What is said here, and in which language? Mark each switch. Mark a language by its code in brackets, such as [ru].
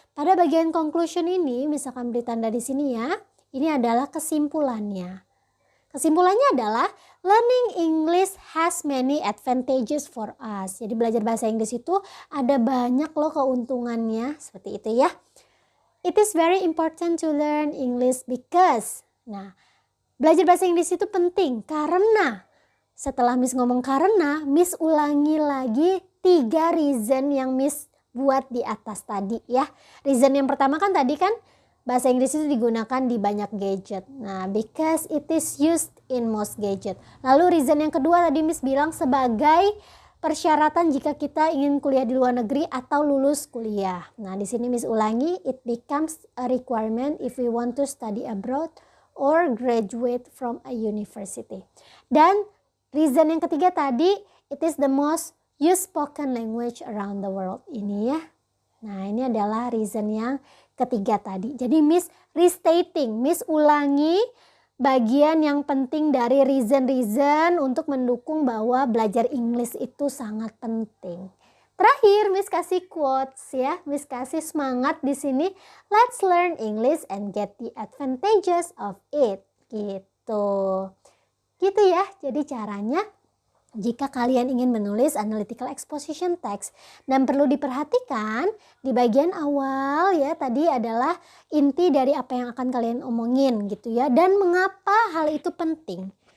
[id] Pada bagian conclusion ini, misalkan beri tanda di sini ya, ini adalah kesimpulannya. Kesimpulannya adalah [en] learning English has many advantages for us. [id] Jadi belajar bahasa Inggris itu ada banyak loh keuntungannya, seperti itu ya. [en] It is very important to learn English because. [id] Nah, belajar bahasa Inggris itu penting karena. Setelah Miss ngomong karena, Miss ulangi lagi 3 reason yang Miss buat di atas tadi ya. Reason yang pertama kan tadi kan bahasa Inggris itu digunakan di banyak gadget. Nah, [en] because it is used in most gadget. [id] Lalu reason yang kedua tadi Miss bilang sebagai persyaratan jika kita ingin kuliah di luar negeri atau lulus kuliah. Nah, di sini Miss ulangi, [en] it becomes a requirement if we want to study abroad or graduate from a university. [id] Dan reason yang ketiga tadi, [en] it is the most used spoken language around the world. [id] Ini ya. Nah, ini adalah reason yang ketiga tadi. Jadi Miss restating, Miss ulangi bagian yang penting dari reason-reason untuk mendukung bahwa belajar English itu sangat penting. Terakhir Miss kasih quotes ya, Miss kasih semangat di sini. [en] Let's learn English and get the advantages of it. [id] Gitu. Gitu ya. Jadi caranya jika kalian ingin menulis analytical exposition text, dan perlu diperhatikan di bagian awal ya tadi adalah inti dari apa yang akan kalian omongin gitu ya, dan mengapa hal itu penting